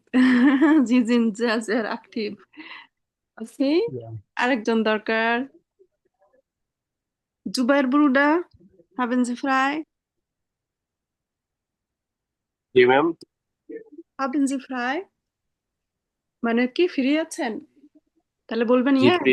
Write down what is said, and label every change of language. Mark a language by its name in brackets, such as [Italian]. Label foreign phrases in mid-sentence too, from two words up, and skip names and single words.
[German] Sie sind sehr, sehr aktiv. Okay, Yeah. [Bangla] আরেকজন দরকার। [German] জুবাইর Bruder, haben Sie frei? [Bangla] জি ম্যাম। [German] Haben Sie frei? [Bangla] মানে কি ফ্রি আছেন? তাহলে বলবেন জি ইয়েস।